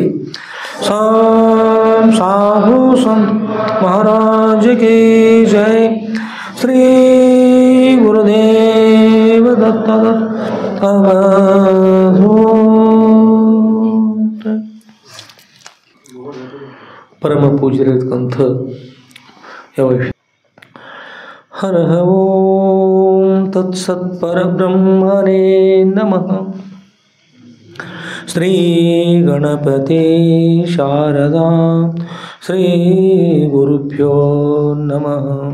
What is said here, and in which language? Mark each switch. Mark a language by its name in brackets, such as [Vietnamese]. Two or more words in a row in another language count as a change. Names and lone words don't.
[Hindi] साधु संत महाराज की जय. [Sanskrit] श्री गुरुदेव दत्त परम पूज्यरिರ್ತಕ್ಕಂಥ ಹರ ಓಂ ತತ್ಸತ್ ಪರಬ್ರಹ್ಮಣೇ ನಮಃ. ಶ್ರೀ ಗಣಪತಿ ಶಾರದಾ ಶ್ರೀ ಗುರುಭ್ಯೋ ನಮಃ.